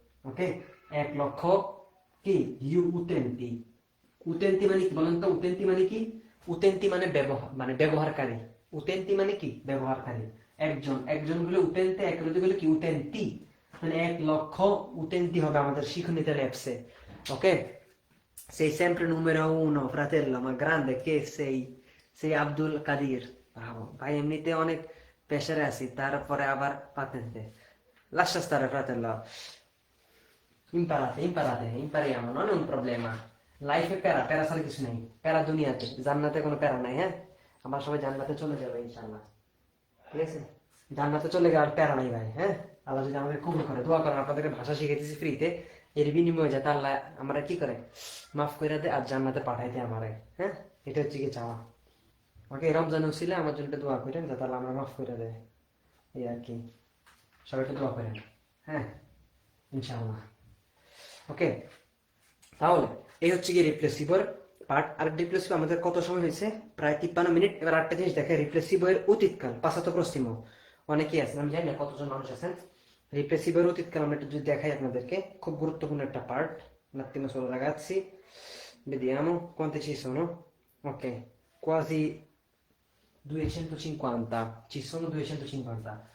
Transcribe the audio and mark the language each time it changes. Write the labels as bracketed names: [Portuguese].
[Bangla] ওকে, 1 লক্ষ কি ইউটেন্টি। উতেন্তি মানে কি বলেন তো? উতেন্তি মানে কি? উতেন্তি মানে ব্যবহার, মানে ব্যবহারকারী। উতেন্তি মানে কি? ব্যবহারকারী। একজন, একজন গুলো উতেন্তে, এক গুলো কি উতেন্তি। মানে 1 লক্ষ উতেন্তি হবে আমাদের শিখুনিতে অ্যাপসে। [Italian] ওকে, sei sempre numero uno, fratello, ma grande che sei, sei আব্দুল কাদির। [Bangla] Bravo ভাই, এমনিতে অনেক প্রেসারে আছি, তারপরে আবার পাতেন্তে। [Italian] Lascia stare, fratello. Imparate, imparate, impariamo, non è un problema. [Bangla] লাইফে প্যারা, প্যারা ছাড়া কিছু নেই। প্যারা দুনিয়াতে, জান্নাতে কোনো প্যারা নাই। হ্যাঁ, আমরা সবাই জান্নাতে চলে যাবো ইনশাআল্লাহ, ঠিক আছে? জান্নাতে চলে গেলে আর প্যারা নাই ভাই। হ্যাঁ, আল্লাহ যদি আমাদের কবুল করে, দোয়া করেন। আপনাদেরকে ভাষা শিখাইতেছি ফ্রিতে, এর বিনিময়ে যাতে আল্লাহ আমরা কি করে মাফ করে দেয় আর জান্নাতে পাঠাইতে আমারে। হ্যাঁ, এটা হচ্ছে কি চাওয়া। ওকে, রমজান উসিলে আমার জন্য দোয়া করেন যাতে আল্লাহ আমরা মাফ করে দেয়, এই আর কি। সবাইকে দোয়া করেন। হ্যাঁ, ইনশাআল্লাহ। ওকে, তাহলে এই হচ্ছে কি রিপ্লেসিভর পার্ট। আর রিপ্লেসিভ আমাদের কত সময় হয়েছে? প্রায় 53 মিনিট। এবার আরেকটা জিনিস দেখে, রিপ্লেসিভের অতীতকাল, পাসাতো প্রসিমো। অনেকেই আছেন, আমি জানি না কতজন মানুষ আছেন। রিপ্লেসিভের অতীতকাল আমরা একটু যদি দেখাই আপনাদেরকে, খুব গুরুত্বপূর্ণ একটা part. [Italian] Un attimo solo ragazzi, vediamo quante ci sono. Ok, quasi 250, ci sono 250.